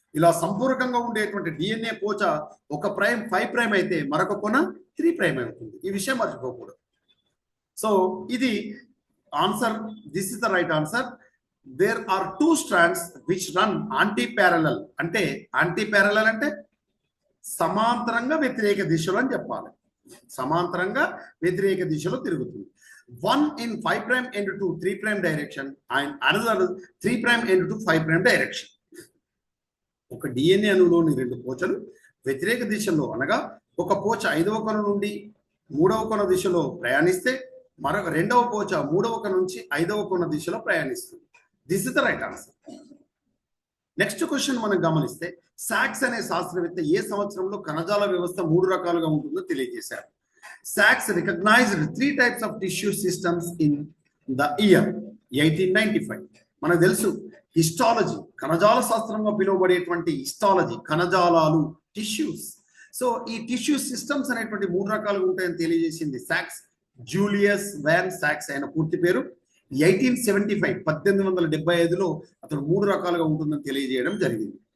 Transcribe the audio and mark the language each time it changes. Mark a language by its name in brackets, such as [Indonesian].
[Telugu] ఇలా సంపూరకంగా ఉండేటువంటి డిఎన్ఏ పోచ ఒక ప్రైమ్ 5' అయితే మరొక కొన 3' అవుతుంది. ఈ విషయం మర్చిపోకూడదు. [English] so [Telugu] ఇది [English] Answer. This is the right answer. There are 2 strands which run anti parallel. [Telugu] అంటే యాంటీ ప్యారలల్ అంటే సమాంతరంగా వ్యతిరేక దిశలో అని చెప్పాలి. సమాంతరంగా వ్యతిరేక దిశలో తిరుగుతుంది. [English] One in 5' end to 3' direction and another 3' end to 5' direction. [Telugu] ఒక డిఎన్ఏ అణువులోని 2 పోచలు వ్యతిరేక దిశలో, అనగా ఒక పోచ 5వ కొన నుండి 3వ కొన దిశలో ప్రయాణిస్తే మరొక 2వ పోచ 3వ కొన నుంచి 5వ కొన దిశలో ప్రయాణిస్తుంది. [English] This is the right answer. [Telugu] Next question మనం గమనిస్తే, సాక్స్ అనే శాస్త్రవేత్త ఏ సంవత్సరంలో కణజాల వ్యవస్థ 3 రకాలుగా ఉంటుందో తెలియజేశారు. [English] Sachs recognized 3 types of tissue systems in the year 1895. [Telugu] మనకు తెలుసు హిస్టాలజీ, కణజాల శాస్త్రంగా పిలువబడేటువంటి హిస్టాలజీ, కణజాలాలు, టిష్యూస్. సో ఈ టిష్యూ సిస్టమ్స్ అనేటువంటి 3 రకాలుగా ఉంటాయని తెలియజేసింది సాక్స్. జూలియస్ వాన్ సాక్స్ ఆయన పూర్తి పేరు. 1875 1875లో అతను 3 రకాలుగా ఉంటుందని తెలియజేయడం జరిగింది.